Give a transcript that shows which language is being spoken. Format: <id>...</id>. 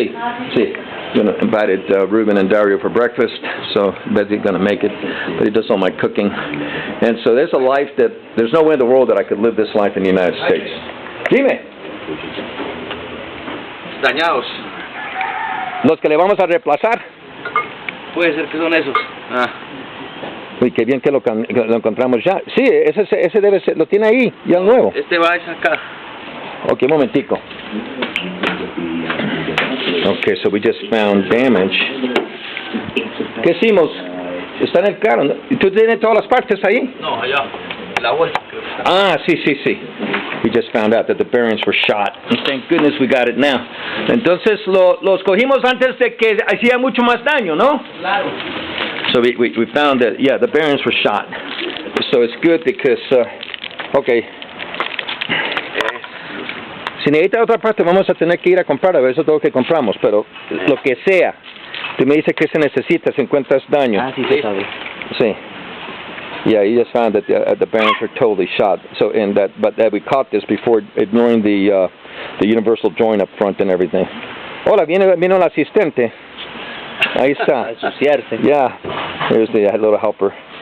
<en>I'm going to invited Ruben and Dario for breakfast, so Betty's going to make it. But he does all my cooking. And so there's a life that, there's no way in the world that I could live this life in the United States.</en> <es>Dime. Dañados. Los que le vamos a reemplazar. Puede ser que son esos. Uy, qué bien que lo encontramos ya. Sí, ese debe ser, lo tiene ahí, ya nuevo. Este va a acá. Ok, un momentico.</es> <en>Okay, so we just found damage.</en> <es>¿Qué hicimos? Está en el carro. ¿Tú tienes todas las partes ahí? No, allá. La vuelta. Sí.</es> <en>We just found out that the bearings were shot. And thank goodness we got it now.</en> <es>Entonces los cogimos antes de que hacía mucho más daño, ¿no? Claro.</es> <en>So we found that, yeah, the bearings were shot. So it's good because, okay.</en> <es>Si necesita otra parte vamos a tener que ir a comprar, a ver eso es todo lo que compramos, pero lo que sea, tú me dices que se necesita si encuentras daño. Sí se sabe. Sí.</es> <en>Yeah, he just found that the bearings are totally shot. So but we caught this before ignoring the universal joint up front and everything.</en> <es>Hola, vino el asistente. Ahí está.</es> <en>Yeah, here's the little helper.</en>